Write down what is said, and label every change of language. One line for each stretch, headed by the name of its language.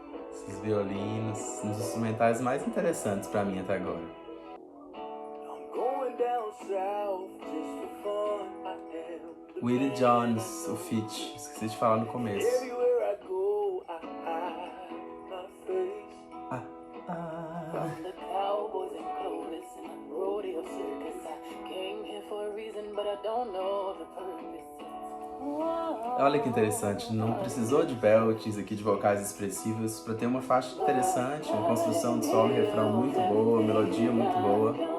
Portuguese: Esses violinos, um dos instrumentais mais interessantes pra mim até agora. Willie Jones, o feat, esqueci de falar no começo.
English: From the cowboys and clothes in a rodeo circus, I came here for a reason, but I don't know the purpose.
Portuguese: Olha que interessante, não precisou de belts aqui, de vocais expressivos, para ter uma faixa interessante, uma construção de solo e refrão muito boa, uma melodia muito boa.